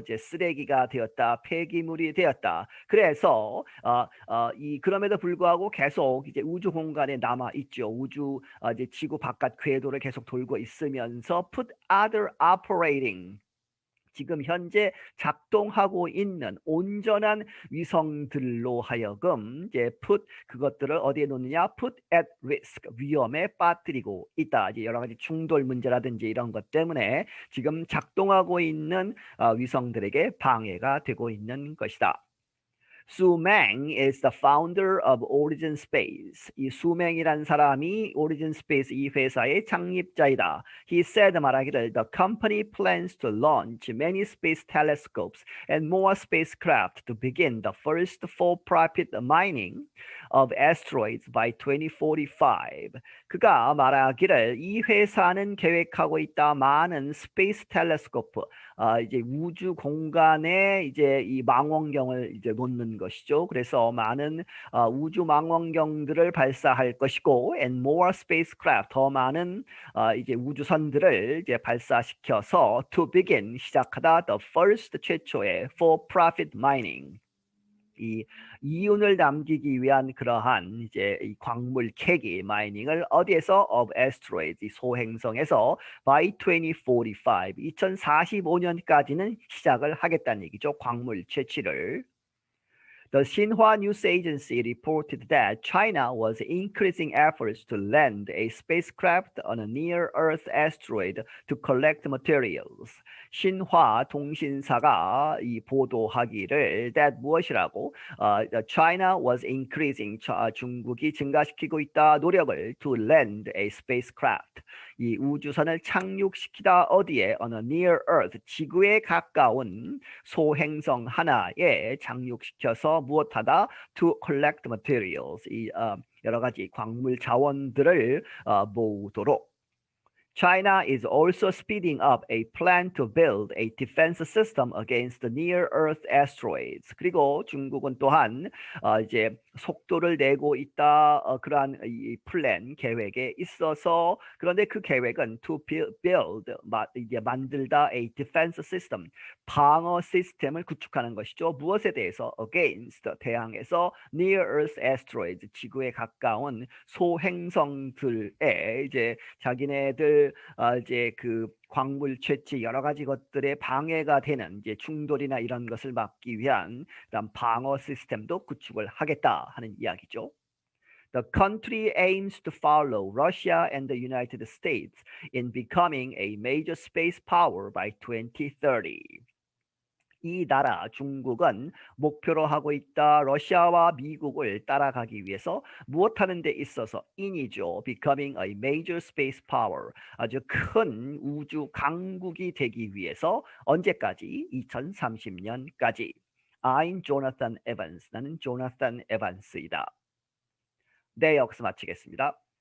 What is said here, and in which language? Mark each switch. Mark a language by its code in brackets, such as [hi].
[ko] 이제 쓰레기가 되었다, 폐기물이 되었다. 그래서 그럼에도 불구하고 계속 이제 우주 공간에 남아 있죠. 우주 이제 지구 바깥 궤도를 계속 돌고 있으면서 [en] put other operating, [ko] 지금 현재 작동하고 있는 온전한 위성들로 하여금 이제 [en] put, [ko] 그것들을 어디에 놓느냐? [en] put at risk, [ko] 위험에 빠뜨리고 있다. 이제 여러 가지 충돌 문제라든지 이런 것 때문에 지금 작동하고 있는 위성들에게 방해가 되고 있는 것이다. [en] Su Meng is the founder of Origin Space. [ko] 이 수맹이란 사람이 Origin Space 이 회사의 창립자이다. [en] He said, [ko] 말하기를 [en] the company plans to launch many space telescopes and more spacecraft to begin the first for-profit mining of asteroids by 2045. [ko] 그가 말하기를 이 회사는 계획하고 있다. 많은 스페이스 텔레스코프, 이제 우주 공간에 이제 이 망원경을 이제 놓는 것이죠. 그래서 많은 우주 망원경들을 발사할 것이고, [en] and more spacecraft, [ko] 더 많은 이제 우주선들을 이제 발사시켜서 [en] to begin, [ko] 시작하다, [en] the first, [ko] 최초의 [en] for-profit mining, [ko] 이 이윤을 남기기 위한 그러한 이제 이 광물 캐기 마이닝을 어디에서? [en] of asteroids, [ko] 이 소행성에서 [en] by 2045, [ko] 2045년까지는 시작을 하겠다는 얘기죠. 광물 채취를. [en] The Xinhua News Agency reported that China was increasing efforts to land a spacecraft on a near-Earth asteroid to collect materials. [ko] 신화 통신사가 이 보도하기를 that 무엇이라고? [en] China was increasing, [ko] 중국이 증가시키고 있다, 노력을 [en] to land a spacecraft, [ko] 이 우주선을 착륙시키다 어디에? [en] on a near-Earth, [ko] 지구에 가까운 소행성 하나에 착륙시켜서 무엇하다? [en] to collect materials, [ko] 이 여러 가지 광물 자원들을 모으도록. [en] China is also speeding up a plan to build a defense system against the near-Earth asteroids. [ko] 그리고 중국은 또한 이제 속도를 내고 있다. 그러한 이 플랜 계획에 있어서 그런데 그 계획은 [en] to build [ko] 이제 만들다 [en] a defense system [ko] 방어 시스템을 구축하는 것이죠. 무엇에 대해서 [en] against [ko] 대항해서 [en] near-Earth asteroids [ko] 지구에 가까운 소행성들에 이제 자기네들 이제 그 광물 채취 여러 가지 것들에 방해가 되는 이제 충돌이나 이런 것을 막기 위한 그다음 방어 시스템도 구축을 하겠다 하는 이야기죠. [en] The country aims to follow Russia and the United States in becoming a major space power by 2030. [ko] 이 나라 중국은 목표로 하고 있다. 러시아와 미국을 따라가기 위해서 무엇하는 데 있어서 인이죠. [en] Becoming a major space power. [ko] 아주 큰 우주 강국이 되기 위해서 언제까지? 2030년까지. [en] I'm Jonathan Evans. [ko] 나는 조나탄 에반스이다. 네, 여기서 마치겠습니다.